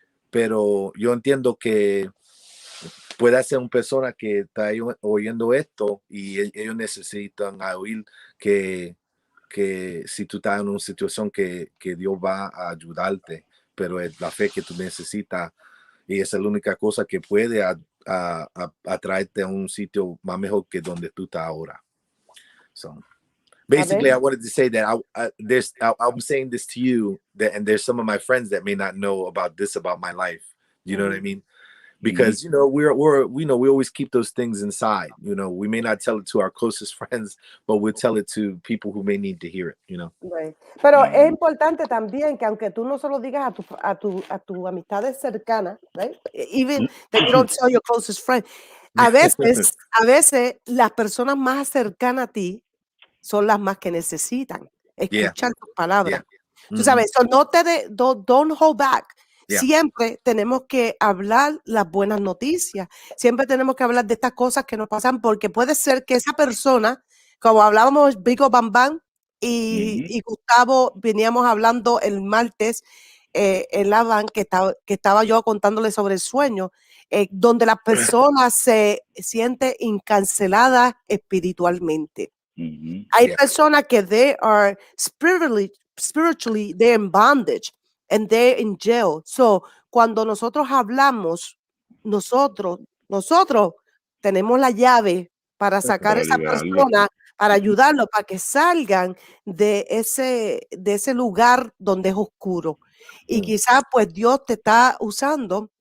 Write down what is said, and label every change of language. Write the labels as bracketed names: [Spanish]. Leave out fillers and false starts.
[Spanish] Pero yo entiendo que puede ser una persona que está oyendo esto y ellos necesitan oír que si tú estás en una situación que Dios va a ayudarte, pero es la fe que tú necesitas y esa es la única cosa que puede atraerte a un sitio más mejor que donde tú estás ahora. [English] So basically, I wanted to say that I'm saying this to you, and there's some of my friends that may not know about my life. You know what I mean? Because you know we always keep those things inside. You know, we may not tell it to our closest friends, but we'll tell it to people who may need to hear it. You know. Right. [Spanish] Pero es importante también que aunque tú no se lo digas a tu amistades cercanas, right? [English] Even that you don't tell your closest friend. [Spanish] A veces las personas más cercanas a ti son las más que necesitan escuchar tus palabras. Tú sabes, [English] so don't hold back. [Spanish] Siempre tenemos que hablar las buenas noticias. Siempre tenemos que hablar de estas cosas que nos pasan porque puede ser que esa persona, como hablábamos Vico Bam Bam y Gustavo, veníamos hablando el martes en la van que estaba yo contándole sobre el sueño, donde las personas se sienten encarceladas espiritualmente. Hay personas que [English] they are spiritually they're in bondage and they're in jail. [Spanish] So, cuando nosotros hablamos, nosotros tenemos la llave para sacar a esa persona, para ayudarlo, para que salgan de ese lugar donde es oscuro. Y quizás, pues, Dios te está usando.